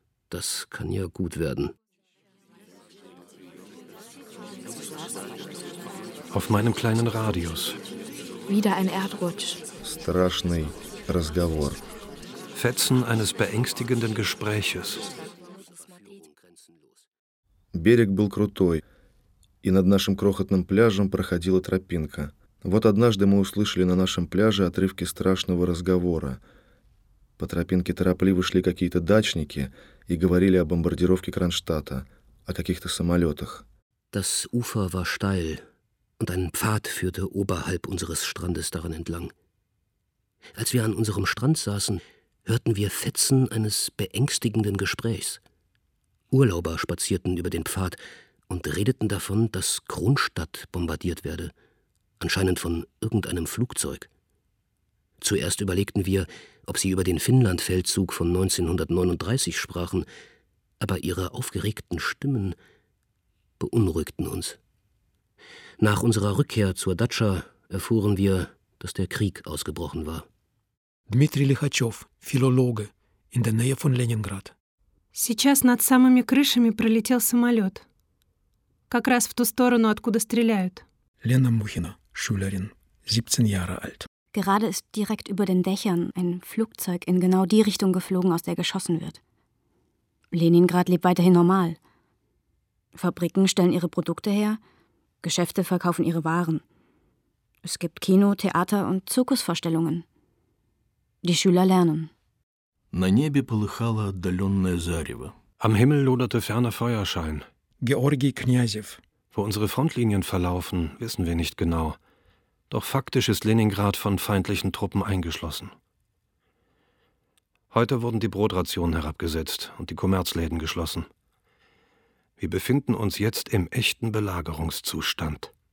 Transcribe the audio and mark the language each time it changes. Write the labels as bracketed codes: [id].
[de] Das kann ja gut werden. Auf meinem kleinen Radius. Wieder ein Erdrutsch. [ru] Страшный разговор. [de] Fetzen eines beängstigenden Gespräches. [ru] Берег был крутой, и над нашим крохотным пляжем проходила тропинка. Вот однажды мы услышали на нашем пляже отрывки страшного разговора. По тропинке торопливо шли какие-то дачники и говорили о бомбардировке Кронштадта, о каких-то самолетах. [de] Das Ufer war steil, und ein Pfad führte oberhalb unseres Strandes daran entlang. Als wir an unserem Strand saßen, hörten wir Fetzen eines beängstigenden Gesprächs. Urlauber spazierten über den Pfad und redeten davon, dass Kronstadt bombardiert werde, anscheinend von irgendeinem Flugzeug. Zuerst überlegten wir, ob sie über den Finnlandfeldzug von 1939 sprachen, aber ihre aufgeregten Stimmen beunruhigten uns. Nach unserer Rückkehr zur Datscha erfuhren wir, dass der Krieg ausgebrochen war. Дмитрий Лихачев, филологе, in der Nähe von Leningrad. [ru] Сейчас над самыми крышами пролетел самолет. Как раз в ту сторону, откуда стреляют. [de] Лена Мухина, Schülerin, 17 Jahre alt. Gerade ist direkt über den Dächern ein Flugzeug in genau die Richtung geflogen, aus der geschossen wird. Leningrad lebt weiterhin normal. Fabriken stellen ihre Produkte her, Geschäfte verkaufen ihre Waren. Es gibt Kino, Theater und Zirkusvorstellungen. Die Schüler lernen. [ru] На небе полыхало отдаленное зарево. [de] Am Himmel loderte ferner Feuerschein. Georgi Knyazev. Wo unsere Frontlinien verlaufen, wissen wir nicht genau. Doch faktisch ist Leningrad von feindlichen Truppen eingeschlossen. Heute wurden die Brotrationen herabgesetzt und die Kommerzläden geschlossen. Wir befinden uns jetzt im echten Belagerungszustand.